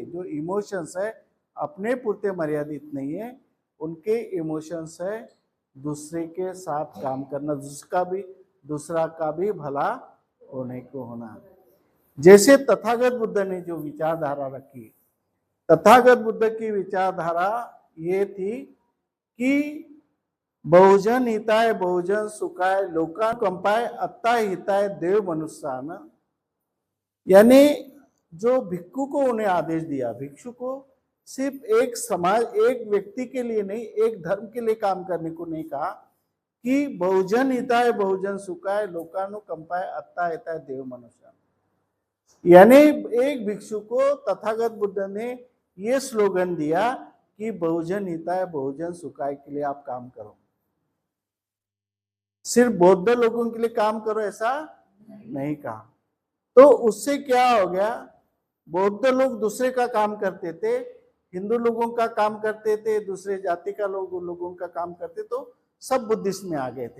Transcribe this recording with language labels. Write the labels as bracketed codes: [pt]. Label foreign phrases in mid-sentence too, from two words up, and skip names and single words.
[hi] जो इमोशंस है अपने पुरते मर्यादित नहीं है, उनके इमोशंस है दूसरे के साथ काम करना, दूसरा का भी भला होने को होना। जैसे तथागत बुद्ध ने जो विचारधारा रखी, तथागत बुद्ध की विचारधारा ये थी कि बहुजन [pi] हिताय बहुजन सुखाय लोका कंपाय अत्ता हिताय देव मनुष्यान, [hi] यानी जो भिक्षु को उन्हें आदेश दिया, भिक्षु को सिर्फ एक समाज, एक व्यक्ति के लिए नहीं, एक धर्म के लिए काम करने को नहीं कहा कि [pi] बहुजन हिताय बहुजन सुखाय लोकानुकंपाय अत्ता हिताय देव मनुष्यान। [hi] यानी एक भिक्षु को तथागत बुद्ध ने ये स्लोगन दिया कि [pi] बहुजन हिताय बहुजन सुखाय [hi] के लिए आप काम करो, सिर्फ बौद्ध लोगों के लिए काम करो ऐसा नहीं कहा। तो उससे क्या हो गया, बौद्ध लोग दूसरे का काम करते थे, हिंदू लोगों का काम करते थे, दूसरे जाति का लोगों का काम करते, तो सब बुद्धिस्ट में आ गए थे।